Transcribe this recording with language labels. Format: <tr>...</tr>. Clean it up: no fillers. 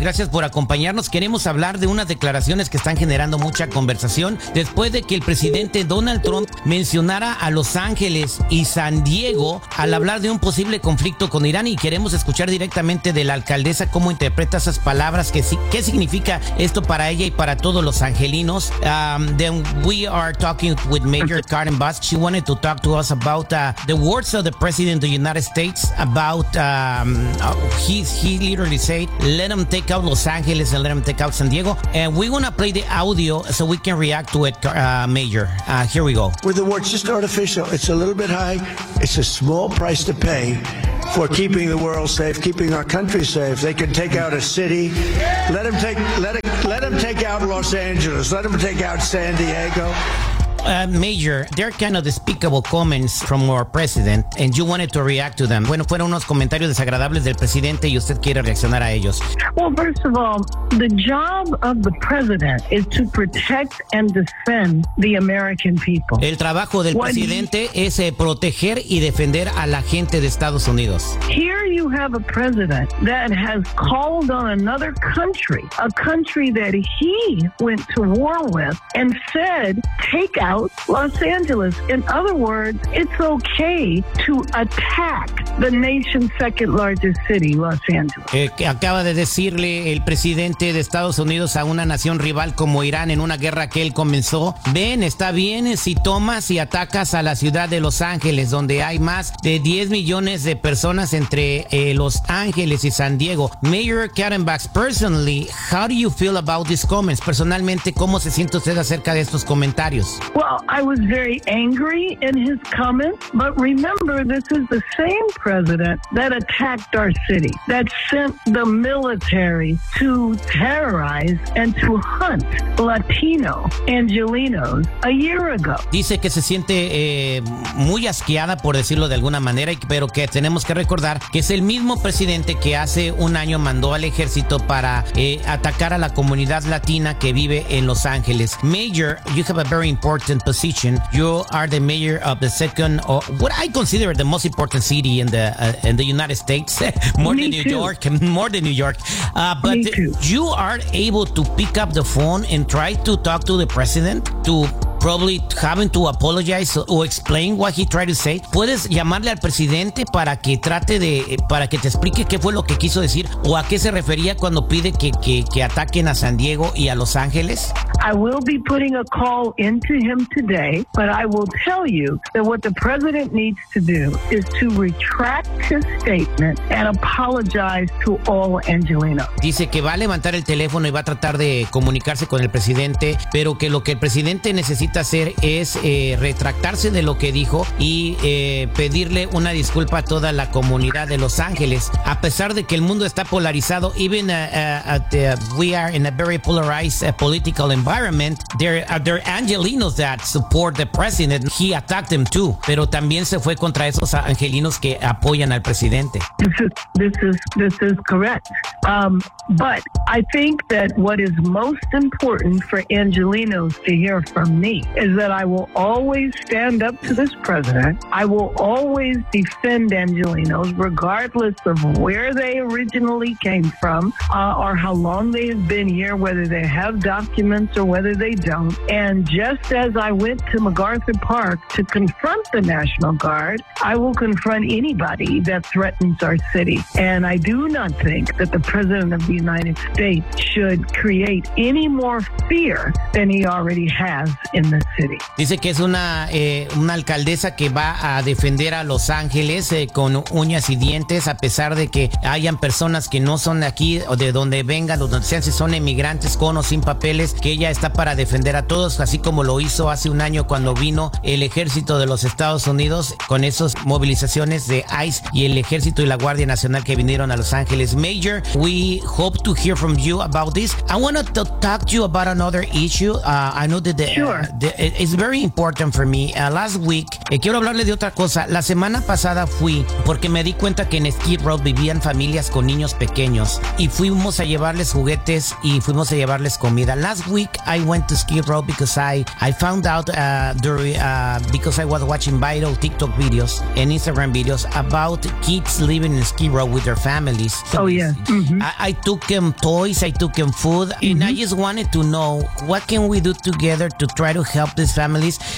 <es>Gracias por acompañarnos. Queremos hablar de unas declaraciones que están generando mucha conversación después de que el presidente Donald Trump mencionara a Los Ángeles y San Diego al hablar de un posible conflicto con Irán, y queremos escuchar directamente de la alcaldesa cómo interpreta esas palabras, qué significa esto para ella y para todos los angelinos.</es> <en>Then we are talking with Mayor Karen Bass. She wanted to talk to us about the words of the president of the United States about he literally said, let them take out Los Angeles and let them take out San Diego. And we want to play the audio so we can react to it, Mayor. Here we go. With the words, just artificial. It's a little bit high. It's a small price to pay for keeping the world safe, keeping our country safe. They can take out a city. Let them take out Los Angeles. Let them take out San Diego. Mayor, they're kind of despicable comments from our president, and you wanted to react to them.</en> <es>Bueno, fueron unos comentarios desagradables del presidente y usted quiere reaccionar a ellos.</es> <en>Well, first of all, the job of the president is to protect and defend the American people.</en> <es>El trabajo del presidente es proteger y defender a la gente de Estados Unidos.</es> <en>Here you have a president that has called on another country, a country that he went to war with, and said, take out Los Angeles. In other words, it's okay to attack the nation's second largest city, Los Angeles.</en> <es>Acaba de decirle el presidente de Estados Unidos a una nación rival como Irán en una guerra que él comenzó. Ven, está bien si tomas y atacas a la ciudad de Los Ángeles, donde hay más de 10 millones de personas entre Los Ángeles y San Diego.</es> <en>Mayor Karen Bass, personally, how do you feel about these comments?</en> <es>Personalmente, ¿cómo se siente usted acerca de estos comentarios?</es> <en>Well, I was very angry in his comments, but remember, this is the same president that attacked our city, that sent the military to terrorize and to hunt Latino Angelinos a year ago.</en> <es>Dice que se siente muy asqueada, por decirlo de alguna manera, pero que tenemos que recordar que es el mismo presidente que hace un año mandó al ejército para atacar a la comunidad latina que vive en Los Ángeles.</es> <en>Mayor, you have a very important position. You are the mayor of the second, or what I consider the most important city in the United States, more than New York. But you are able to pick up the phone and try to talk to the president, to probably having to apologize or explain what he tried to say.</en> <es>¿Puedes llamarle al presidente para que te explique qué fue lo que quiso decir o a qué se refería cuando pide que ataquen a San Diego y a Los Ángeles?</es> <en>I will be putting a call into him today, but I will tell you that what the president needs to do is to retract his statement and apologize to all Angelinos.</en> <es>Dice que va a levantar el teléfono y va a tratar de comunicarse con el presidente, pero que lo que el presidente necesita hacer es retractarse de lo que dijo y pedirle una disculpa a toda la comunidad de Los Ángeles. A pesar de que el mundo está polarizado,</es> <en>we are in a very polarized political environment, there are Angelinos that support the president. He attacked them too,</en> <es>pero también se fue contra esos angelinos que apoyan al presidente.</es> <en>This is correct. But I think that what is most important for Angelinos to hear from me is that I will always stand up to this president. I will always defend Angelinos, regardless of where they originally came from, or how long they have been here, whether they have documents or whether they don't. And just as I went to MacArthur Park to confront the National Guard, I will confront anybody that threatens our city. And I do not think that the president of the United States should create any more fear than he already has in the city.</en> <es>Dice que es una alcaldesa que va a defender a Los Ángeles con uñas y dientes, a pesar de que hayan personas que no son de aquí o de donde vengan, o donde sean, si son emigrantes con o sin papeles, que ella ella está para defender a todos, así como lo hizo hace un año cuando vino el ejército de los Estados Unidos con esas movilizaciones de ICE y el ejército y la Guardia Nacional que vinieron a Los Ángeles.</es> <en>Major, we hope to hear from you about this. I want to talk to you about another issue. I know that it's very important for me. Last week,</en> <es>quiero hablarle de otra cosa. La semana pasada fui porque me di cuenta que en Skid Row vivían familias con niños pequeños y fuimos a llevarles juguetes y fuimos a llevarles comida.</es> <en>Last week I went to Skid Row because I found out because I was watching viral TikTok videos and Instagram videos about kids living in Skid Row with their families. Oh yeah. I took them toys, I took them food, and I just wanted to know what can we do together to try to help these families.</en>